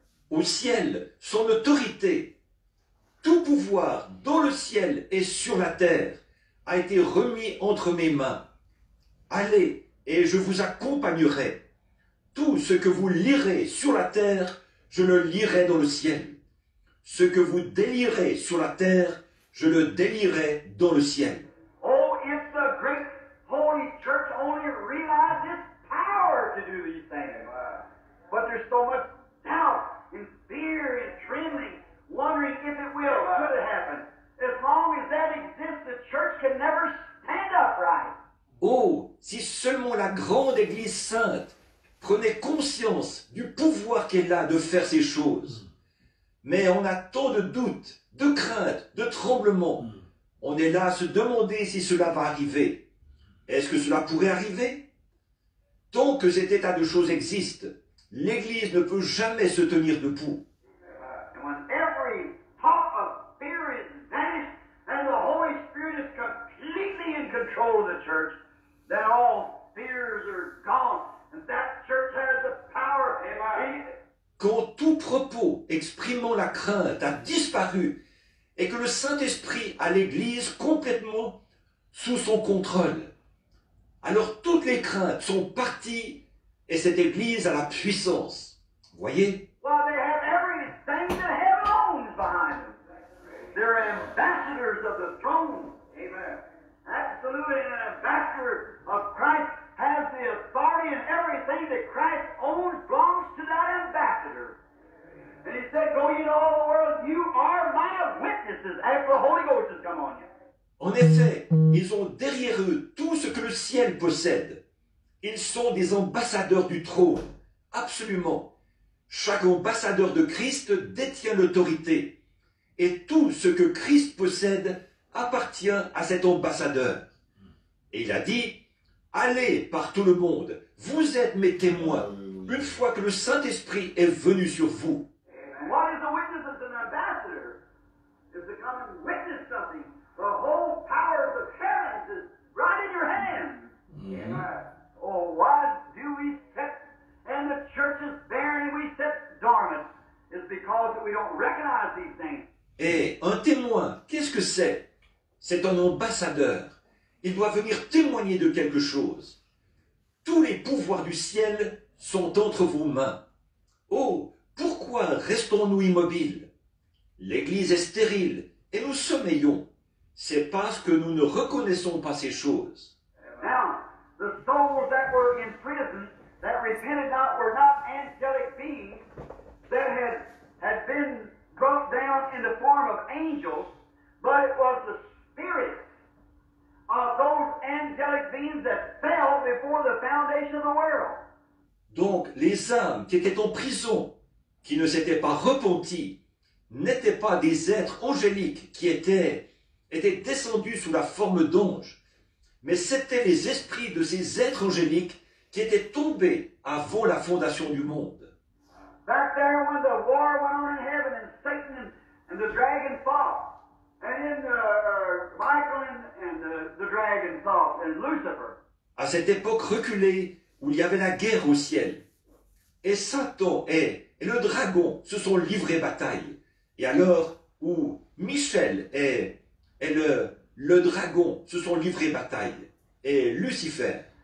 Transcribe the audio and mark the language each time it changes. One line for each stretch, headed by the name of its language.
French: au ciel, son autorité, tout pouvoir dans le ciel et sur la terre a été remis entre mes mains. Allez, et je vous accompagnerai. Tout ce que vous lirez sur la terre, je le lirai dans le ciel. Ce que vous délirez sur la terre, je le délierai dans le ciel.
English: Oh, if the great holy church only realized its power to do these things. But there's so much doubt and fear and trembling, wondering if it will, could it happen. As long as that exists, the church can never stand upright.
French: Oh, si seulement la grande Église sainte prenait conscience du pouvoir qu'elle a de faire ces choses. Mais on a tant de doutes, de craintes, de tremblements. On est là à se demander si cela va arriver. Est-ce que cela pourrait arriver? Tant que cet état de choses existe, l'Église ne peut jamais se tenir debout.
English: And when every thought of fear is vanished and the Holy Spirit is completely in control of the church, then all fears are gone. And that church has the power.
French: Quand tout propos exprimant la crainte a disparu et que le Saint-Esprit a l'Église complètement sous son contrôle, alors toutes les craintes sont parties et cette Église a la puissance. Voyez?
English: Well, they have everything that heaven owns behind them. They're ambassadors of the throne. Amen. Absolutely, an ambassador of Christ has the authority, and everything that Christ owns belongs to that ambassador. And he said, go ye to all the world, you are my witnesses after the Holy Ghost has come on you.
French: En effet, ils ont derrière eux tout ce que le ciel possède. Ils sont des ambassadeurs du trône. Absolument. Chaque ambassadeur de Christ détient l'autorité. Et tout ce que Christ possède appartient à cet ambassadeur. Et il a dit, allez par tout le monde, vous êtes mes témoins, une fois que le Saint-Esprit est venu sur vous.
English: And what is a witness as an ambassador? Is to come and witness something. The whole powers of heaven is right in your hands. Amen. Oh, why do we sit and the church is barren and we sit dormant? It's because we don't recognize these things.
French: Et un témoin, qu'est-ce que c'est? C'est un ambassadeur. Il doit venir témoigner de quelque chose. Tous les pouvoirs du ciel sont entre vos mains. Oh, pourquoi restons-nous immobiles? L'Église est stérile et nous sommeillons. C'est parce que nous ne reconnaissons pas ces choses.
English: Now, the souls that were in prison, that repented not, were not angelic beings that had been brought down in the form of angels, but it was the spirit of those angelic beings that fell before the foundation of the world.
French: Donc, les âmes qui étaient en prison, qui ne s'étaient pas repenties, n'étaient pas des êtres angéliques qui étaient descendus sous la forme d'anges, mais c'étaient les esprits de ces êtres angéliques qui étaient tombés avant la fondation du monde.
English: Back there when the war went on in heaven and Satan and the dragon fought, and then Michael and the dragon fought, and Lucifer.
French: À cette époque reculée où il y avait la guerre au ciel, et Satan et le dragon se sont livrés bataille, et alors où Michel et le dragon se sont livrés bataille, et Lucifer.